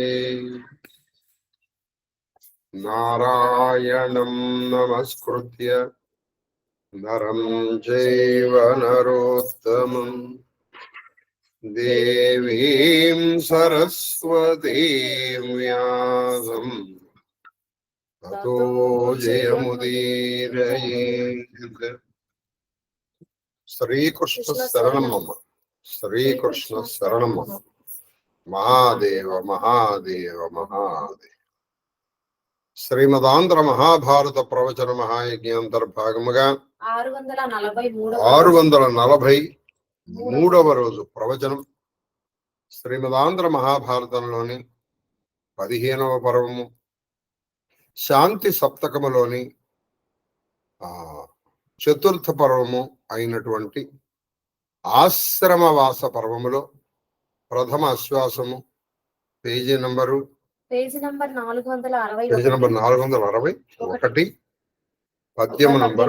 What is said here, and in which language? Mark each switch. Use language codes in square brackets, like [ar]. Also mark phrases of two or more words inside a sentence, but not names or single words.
[sa] नारायणं नमस्कृत्य नरं चैव नरोत्तमम् देवीं सरस्वतीं व्यासं ततो जयमुदीरयेत्। श्रीकृष्ण शरणं मम। श्रीकृष्ण शरणं मम। महादेव महादेव महादेव। [te] శ్రీమదాంధ్ర మహాభారత ప్రవచన మహాయజ్ఞాంతర్భాగముగా 643వ రోజు ప్రవచనం. శ్రీమదాంధ్ర మహాభారతంలోని 15వ పర్వము, శాంతి సప్తకములోని చతుర్థ పర్వము అయినటువంటి ఆశ్రమవాస పర్వములో ప్రథమ అశ్వాసము, [en] page number [te] 461, పద్యము నంబరు